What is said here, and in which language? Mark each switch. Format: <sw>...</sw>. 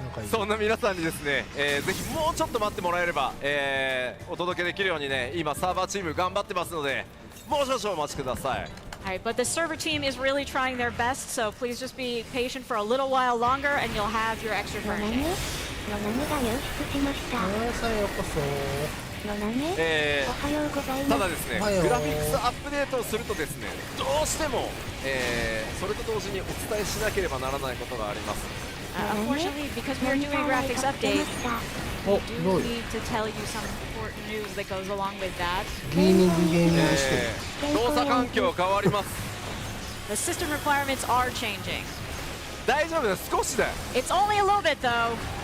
<ja>そんな皆さんにですね、ぜひもうちょっと待ってもらえれば、お届けできるようにね、今サーバーチーム頑張ってますので、もう少々お待ちください。</ja> <en>Alright, but the server team is really trying their best, so please just be patient for a little while longer and you'll have your extra furnishing.</en> <ja>のなめが入室しました。さようこそ。のなめ、おはようございます。ただですね、グラフィックスアップデートをするとですね、どうしても、それと同時にお伝えしなければならないことがあります。</ja> <en>Unfortunately, because we're doing a graphics update, we do need to tell you some important news that goes along with that.</en> <ja>ゲーミングして。動作環境変わります。</ja> <en>The system requirements are changing.</en> <ja>大丈夫です、少しで。</ja> <en>It's only a little bit though.</en>